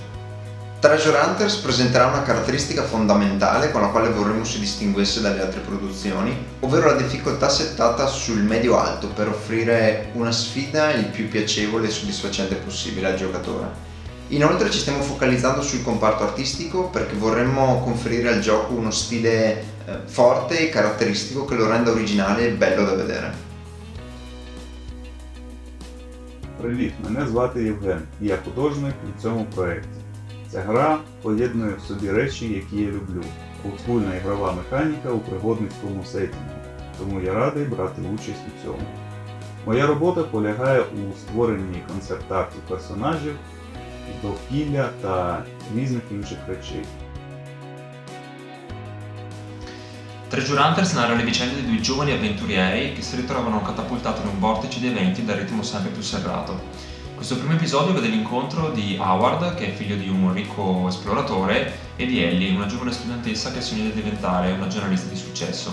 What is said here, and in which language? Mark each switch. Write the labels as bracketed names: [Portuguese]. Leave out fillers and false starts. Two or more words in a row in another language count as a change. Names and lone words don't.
[Italian] Treasure Hunters presenterà una caratteristica fondamentale con la quale vorremmo si distinguesse dalle altre produzioni, ovvero la difficoltà settata sul medio-alto per offrire una sfida il più piacevole e soddisfacente possibile al giocatore. Inoltre ci stiamo focalizzando sul comparto artistico perché vorremmo conferire al gioco uno stile forte e caratteristico che lo renda originale e bello da vedere. [Ukrainian] Привіт, мене звати Євген, і я художник у цьому проєкті. Ця гра поєднує в собі речі, які я люблю. Олдскульна ігрова механіка у пригодницькому сеттінгу, тому я радий брати участь у цьому. Моя робота полягає у створенні концепт-артів персонажів, довкілля та різних інших речей. [Italian] Treasure Hunters narra le vicende di due giovani avventurieri che si ritrovano catapultati in un vortice di eventi dal ritmo sempre più serrato. Questo primo episodio vede l'incontro di Howard, che è figlio di un ricco esploratore, e di Ellie, una giovane studentessa che sogna di diventare una giornalista di successo.